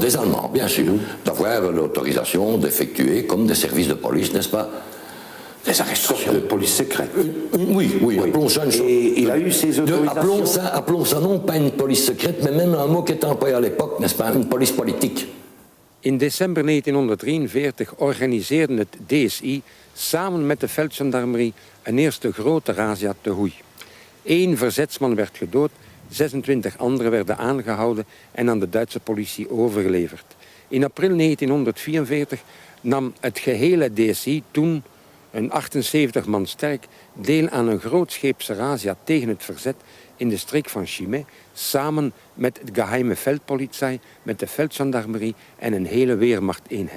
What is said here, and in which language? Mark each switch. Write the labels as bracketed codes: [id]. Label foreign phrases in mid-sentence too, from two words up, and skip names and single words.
[fr] Des Allemands, bien sûr. D'avoir l'autorisation d'effectuer, comme des services de police, n'est-ce pas, des arrestations. De police secrète? Oui, appelons ça une chose. Et il a eu ces autorisations? Appelons ça non pas une police secrète, mais même un mot qui était employé à l'époque, n'est-ce pas, une police politique. [nl] In december 1943 organiseerde het DSI samen met de veldgendarmerie een eerste grote razzia te Hoei. 1 verzetsman werd gedood, 26 anderen werden aangehouden en aan de Duitse politie overgeleverd. In april 1944 nam het gehele DSI, toen een 78 man sterk, deel aan een grootscheepse razzia tegen het verzet in de streek van Chimay, samen met het geheime veldpolitie, met de veldgendarmerie en een hele weermachteenheid.